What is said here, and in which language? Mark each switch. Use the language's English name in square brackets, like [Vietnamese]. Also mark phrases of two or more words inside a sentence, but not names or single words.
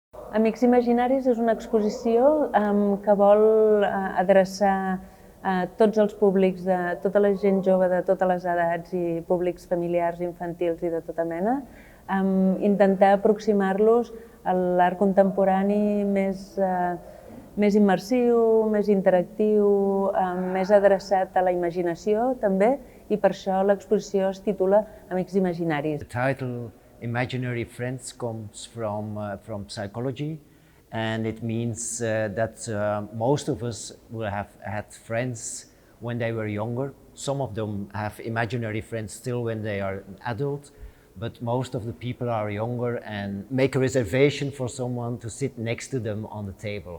[Catalan] Amics Imaginaris és una exposició que vol adreçar a tots els públics, de tota la gent jove de totes les edats i públics familiars, infantils i de tota mena, intentar aproximar-los a l'art contemporani més immersiu, més interactiu, més adreçat a la imaginació també, i per això l'exposició es titula Amics Imaginaris. [English] The title Imaginary Friends comes from psychology, and it means that most of us will have had friends when they were younger. Some of them have imaginary friends still when they are an adult, but most of the people are younger and make a reservation for someone to sit next to them on the table.